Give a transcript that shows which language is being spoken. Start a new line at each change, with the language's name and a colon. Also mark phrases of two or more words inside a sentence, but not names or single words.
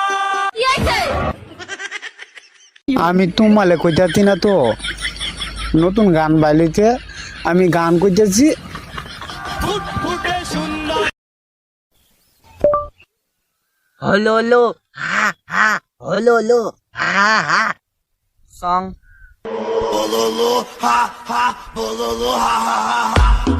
Bangla: আমি তোমালে কইতাছি না তো, নতুন গান বাইলিতে আমি গান কইতেছি। হলো লো হা হা, হলো লো হা হা। সং Bololo, ha ha, bololo, ha ha ha ha.